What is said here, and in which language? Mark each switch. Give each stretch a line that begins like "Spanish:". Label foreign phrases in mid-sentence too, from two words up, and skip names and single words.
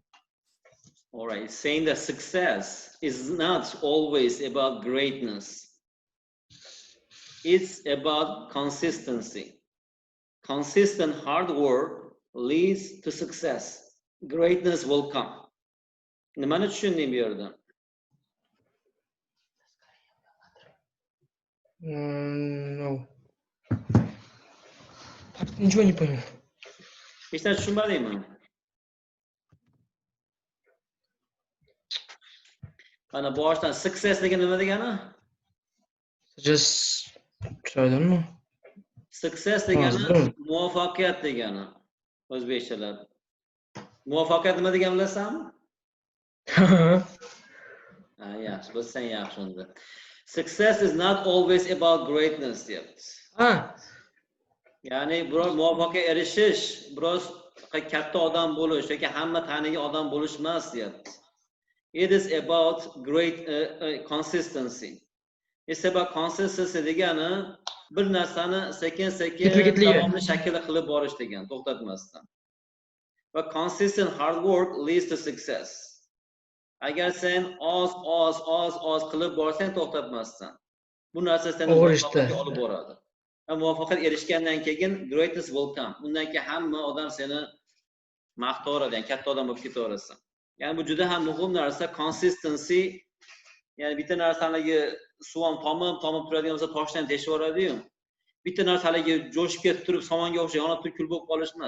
English: All right, saying that success is not always about greatness. It's about consistency. Consistent hard work leads to success. Greatness will come.
Uzbek: Nimani tushunding bu yerda?
English: No.
Russian: Ничего не понял.
Uzbek: Hech narsa tushunmadingmi? Ana boshdan success degan nima degani?
English: Just I don't know.
Uzbek: Success degani muvaffaqiyat degani. O'zbekchalar. Muvaffaqiyat nima degan bilasanmi? Yaxshi, bilsang yaxshi unda.
English: Success is not always about greatness,
Uzbek: deyapti. Ya'ni biror muvaffaqiyatga erishish, biroz katta odam bo'lish yoki hamma tanigan odam bo'lish emas, deyapti.
English: It is about great consistency. It's about consistency
Uzbek: degani bir narsani sekin-sekin davomli shaklda qilib borish degan, to'xtatmasdan.
English: But consistent hard work leads to success.
Uzbek: Agar sen oz qilib borsang to'xtatmasdan, bu narsa seni Og'ir muvaffaqiyatga ishda. olib boradi. Va muvaffaqiyat erishgandan keyin
English: greatness will come.
Uzbek: Undan keyin hamma odam seni maqtaveradi, ya'ni katta odam bo'lib ketaverasan. Ya'ni bu juda ham muhim narsa, consistency. Ya'ni bitta narsaniki suv ham tomib turadigan bo'lsa toshdan teshib yuboradi-yu. Bitta narsaligi jo'shib ketib turib somonga o'xshab yonib turib kul bo'lib qolish emas.